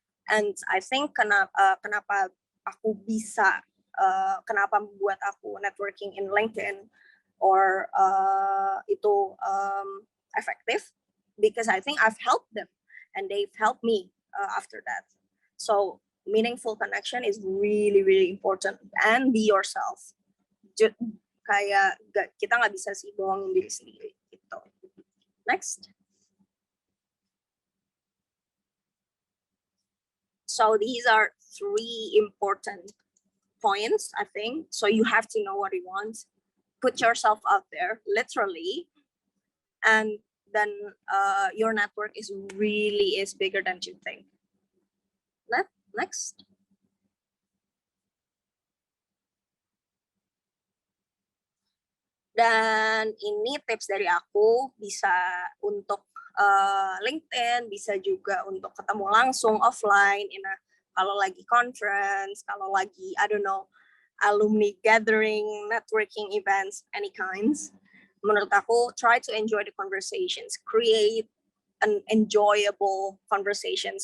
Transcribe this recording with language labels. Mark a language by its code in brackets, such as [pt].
[en] And I think [id] kenapa aku bisa, kenapa membuat aku [en] networking in LinkedIn or [id] itu efektif, [en] because I think I've helped them and they've helped me after that. So meaningful connection is really, really important, and be yourself. [id] Kayak kita nggak bisa sih bohongin diri sendiri gitu. [en] Next. So these are 3 important points, I think. So you have to know what you want, put yourself out there, literally, and then your network is bigger than you think. Next. [id] Dan ini tips dari aku, bisa untuk LinkedIn, bisa juga untuk ketemu langsung offline, kalau lagi conference, kalau lagi [en] I don't know, [id] alumni gathering, networking events, any kinds. Menurut aku, [en] try to enjoy the conversations, create an enjoyable conversations.